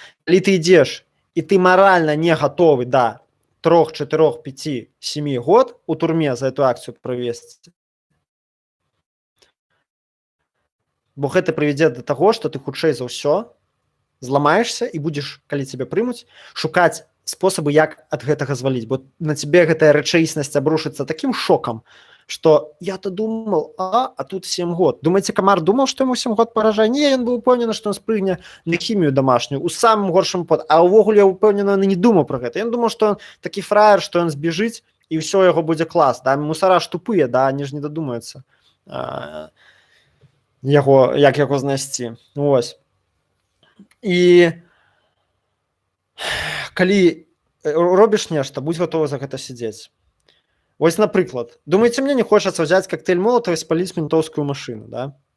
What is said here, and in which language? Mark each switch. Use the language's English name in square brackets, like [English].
[Belarusian] Калі ты ідзеш, і ты маральна не гатовы да 3, 4, 5, 7 год у турме за эту акцыю правесці, бо гэта прывядзе да таго, што ты хутчэй за ўсё зламаешся і будзеш, калі цябе прымуць, шукаць спосабы, як ад гэтага зваліць, бо на цябе гэтая рэчаіснасць абрушыцца такім шокам, [Russian] что я-то думал, а тут 7 год. Думаете, Камар думал, что ему 7 год погрожае? Не, он был [Belarusian] упэўнены, [Russian] что он [Belarusian] спрыгне на хімію домашнюю, у самым горшым [Russian] под. [Belarusian] А увогуле, я упэўнены, [Russian] он не думал про гэта. Он думал, что он такі фраер, что он збежыць, [Belarusian] і ўсё, яго будзе клас. Да? Мусара ж тупыя, да? [Russian] Они ж не додумаюцца, [Belarusian] як яго знайсці. Ось. І калі робіш нешта, будь гатовы за гэта сидзець. Вось, напрыклад, думаеце, мне не хочацца [Russian] взять [Belarusian] коктейль Молотова і спаліць ментоўскую машину, да?